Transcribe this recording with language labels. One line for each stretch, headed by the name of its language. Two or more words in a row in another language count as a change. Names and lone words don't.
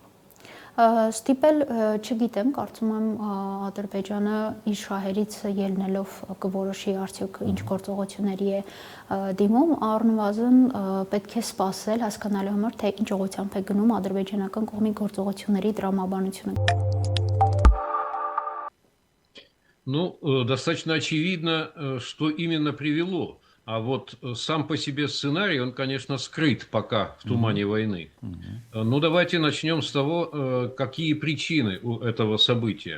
Armenian: Ստիպել չգիտեմ, կարծում եմ Ադրբեջանը իր շահերից ելնելով կորոշի արդյոք ինչ գործողությունների է դիմում, առնվազն պետք է սպասել հասկանալու համար, թե ինչ ուղղությամբ է գնում ադրբեջանական կողմի գործողությունների տրամաբանությունը։
Russian: Ну, достаточно очевидно, что именно привело. А вот сам по себе сценарий, он, конечно, скрыт пока в тумане войны. Ну, давайте начнем с того, какие причины у этого события.